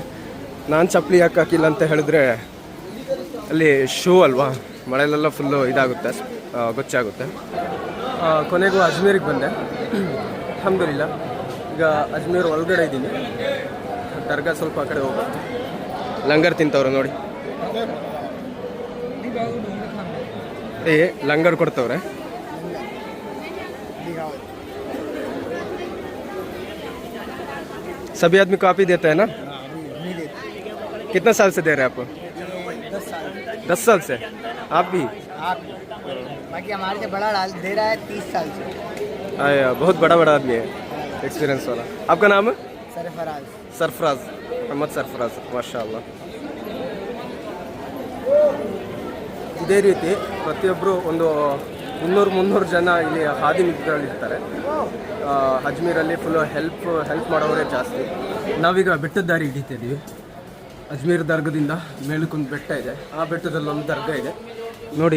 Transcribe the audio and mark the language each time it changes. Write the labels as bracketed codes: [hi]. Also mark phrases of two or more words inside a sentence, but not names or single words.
[kn] ನಾನು ಚಪ್ಪಲಿ ಯಾಕೆ ಹಾಕಿಲ್ಲ ಅಂತ ಹೇಳಿದ್ರೆ, ಅಲ್ಲಿ ಶೂ ಅಲ್ವಾ, ಮಳೆಲೆಲ್ಲ ಫುಲ್ಲು ಇದಾಗುತ್ತೆ, ಗೊಚ್ಚಾಗುತ್ತೆ. ಕೊನೆಗೂ ಅಜ್ಮೀರಿಗೆ ಬಂದೆ ಅಲ್ಹಮ್ದುಲಿಲ್ಲ. ಈಗ ಅಜ್ಮೀರ್ ಒಳಗಡೆ ಇದ್ದೀನಿ. ದರ್ಗಾ ಸ್ವಲ್ಪ ಆ ಕಡೆ ಹೋಗ್ಬೇಕು. ಲಂಗರ್ ತಿಂತವ್ರೆ ನೋಡಿ. ಲಂಗರ್ ಕೊಡ್ತವ್ರೆ. [hi] सभी आदमी को आप ही देते हैं ना? कितना साल से दे रहे हैं आप? 10 साल से। आप भी? बाकी हमारे से बड़ा दे रहा है 30 साल से। आया बहुत बड़ा आदमी है। एक्सपीरियंस वाला। आपका नाम? सरफराज। सरफराज, मोहम्मद सरफराज, [kn] ಮಾಶಾಅಲ್ಲಾ। ಇದೇ ರೀತಿ ಪ್ರತಿಯೊಬ್ಬರು ಒಂದು 200-300 ಜನ ಇಲ್ಲಿ ಹಾದಿ ಮಿತ್ರಗಳಿರ್ತಾರೆ. ಅಜ್ಮೀರಲ್ಲಿ ಫುಲ್ಲು ಹೆಲ್ಪ್ ಮಾಡೋರೇ ಜಾಸ್ತಿ. ನಾವೀಗ ಬೆಟ್ಟದ ದಾರಿ ಹಿಡಿತಿದ್ದೀವಿ. ಅಜ್ಮೀರ್ ದರ್ಗದಿಂದ ಮೇಲಕ್ಕೊಂದು ಬೆಟ್ಟ ಇದೆ, ಆ ಬೆಟ್ಟದಲ್ಲಿ ಒಂದು ದರ್ಗ ಇದೆ ನೋಡಿ.